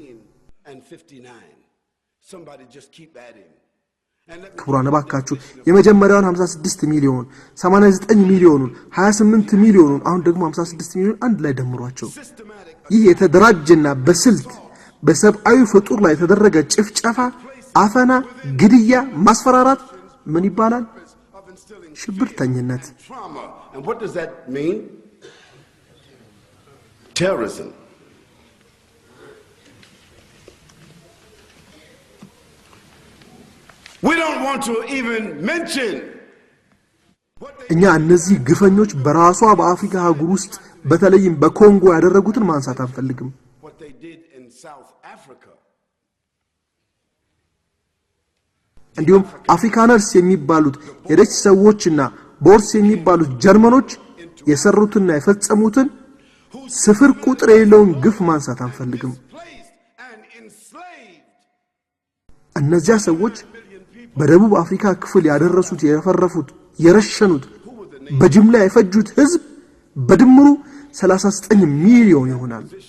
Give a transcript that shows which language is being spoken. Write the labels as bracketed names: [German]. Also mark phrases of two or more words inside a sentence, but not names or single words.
[Amharic] ክቡራን እባካችሁ የመጀመሪያውን 56 ሚሊዮን፣ 89 ሚሊዮኑን፣ 28 ሚሊዮኑን አሁን ደግሞ 56 ሚሊዮን አንድ ላይ ደምሯቸው። ይህ የተደራጀና በስልት በሰብአዊ ፍጡር ላይ የተደረገ ጭፍጨፋ፣ አፈና፣ ግድያ፣ ማስፈራራት ምን ይባላል? ሽብርተኝነት። [English] And what does that mean? Terrorism. We don't want to even mention [Amharic] እኛ እነዚህ ግፈኞች በራሷ በአፍሪካ አህጉር ውስጥ በተለይም በኮንጎ ያደረጉትን ማንሳት አንፈልግም። [English] what they did in South Africa. [Amharic] እንዲሁም አፍሪካነርስ የሚባሉት የደች ሰዎችና ቦርስ የሚባሉት ጀርመኖች የሰሩትና የፈጸሙትን ስፍር ቁጥር የሌለውን ግፍ ማንሳት አንፈልግም። እነዚያ ሰዎች በደቡብ አፍሪካ ክፍል ያደረሱት፣ የፈረፉት፣ የረሸኑት፣ በጅምላ የፈጁት ህዝብ በድምሩ 39 ሚሊዮን ይሆናል።